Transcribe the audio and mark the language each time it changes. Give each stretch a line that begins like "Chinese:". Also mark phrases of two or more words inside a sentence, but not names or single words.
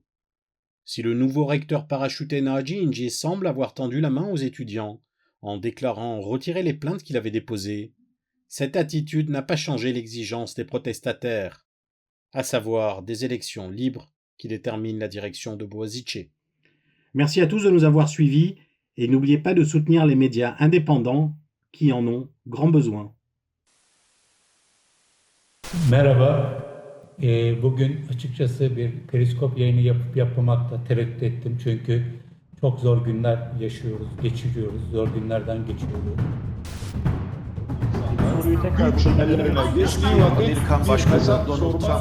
French: Si le nouveau recteur parachuté Naci İnci semble avoir tendu la main aux étudiants en déclarant retirer les plaintes qu'il avait déposées, cette attitude n'a pas changé l'exigence des protestataires, à savoir des élections libres qui déterminent la direction de Boğaziçi. Merci à tous de nous avoir suivis et n'oubliez pas de soutenir les médias indépendants qui en ont grand besoin.
Turkish: Merhaba. Bugün açıkçası bir periskop yayını yapıp yapmamakta tereddüt ettim. Çünkü çok zor günler geçiriyoruz. Zor günlerden geçiyoruz. Soruyu tekrar geçtiği vakit Amerikan Başkanı Donald Trump